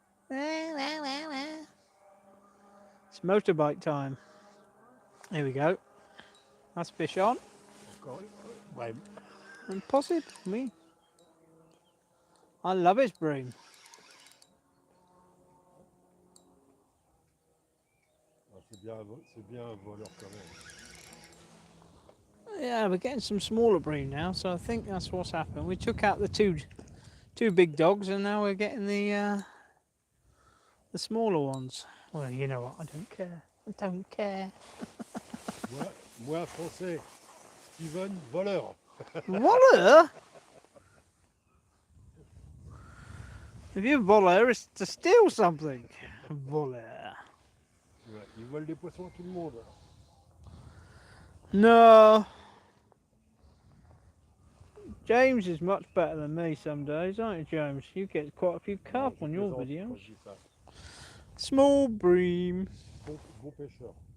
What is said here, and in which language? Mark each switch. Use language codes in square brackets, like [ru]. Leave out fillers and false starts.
[en] It's motorbike time. Here we go. That's fish on. [fr] Encore. Ouais. [en] Impossible, me. I love his bream. [fr] C'est bien un voleur quand même. [en] Yeah, we're getting some smaller bream now, so I think that's what's happened. We took out the two big dogs, and now we're getting the smaller ones. Well, you know what? I don't care. I don't care. [fr] Moi français, Steven, voleur. Waller? [en] If you voller, it's to steal something. [fr] Voller. Ouais, il vole des poissons à tout le monde. [en] No. James is much better than me some days, aren't you, James? You get quite a few carp on your videos. Small bream. [fr] Bon pêcheur.